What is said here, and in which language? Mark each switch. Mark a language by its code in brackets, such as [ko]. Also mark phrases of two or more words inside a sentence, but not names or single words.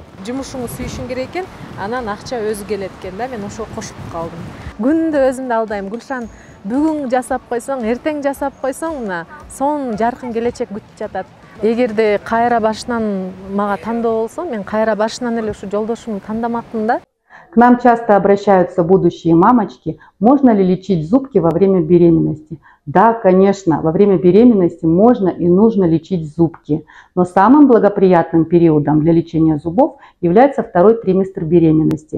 [ky] Жумушуңду сүйүшүң керек экен, анан акча өзү келет экен да. Мен ошого кошуп калдым. Күндө өзүмдү алдайм. Гүлшан, бүгүн жасап койсоң, эртең жасап койсоң, мына сонун жаркын келечек күтүп жатат. Эгерде кайра башынан мага тандоо болсо, мен кайра башынан эле ушу жолдошумду тандамакмын да. [ru] К нам часто обращаются будущие мамочки, можно ли лечить зубки во время беременности. Да, конечно, во время беременности можно и нужно лечить зубки, но самым благоприятным периодом для лечения зубов является второй триместр беременности.